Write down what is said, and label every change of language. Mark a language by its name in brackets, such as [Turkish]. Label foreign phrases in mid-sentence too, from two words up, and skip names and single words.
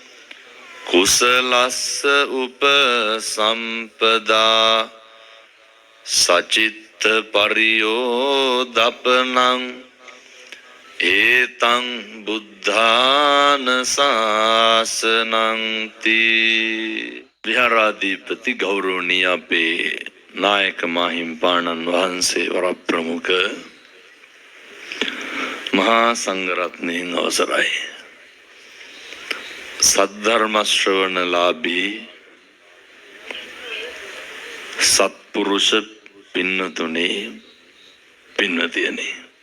[Pali] කුසලස්ස උපසම්පදා සචිත්ත පරියෝ දපනං ඒතං බුද්ධාන ශාසනංති. [Sinhala] විහාරාධිපති ගෞරවනීය අපේ නායක මාහිම්පාණන් වහන්සේ වරප්‍රමුඛ මහා සංඝරත්නයන් අවසරයි. සද්ධර්ම ශ්‍රවණලාභී සත්පුරුෂ පින්නතුනේ පින්නතියනේ,